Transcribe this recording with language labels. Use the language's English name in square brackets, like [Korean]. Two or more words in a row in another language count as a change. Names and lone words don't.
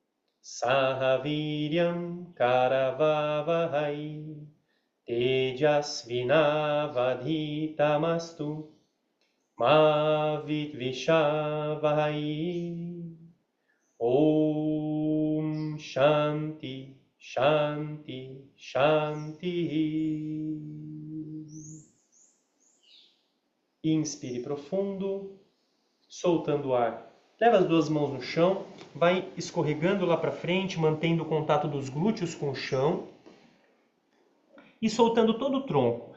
[Sanskrit] sahaviryam karavavahai, tejasvinavadhitamastu, ma vidvishavahai. Om Shanti, Shanti, Shanti. [Portuguese] Inspire profundo, soltando o ar. Leva as duas mãos no chão, vai escorregando lá para frente, mantendo o contato dos glúteos com o chão e soltando todo o tronco.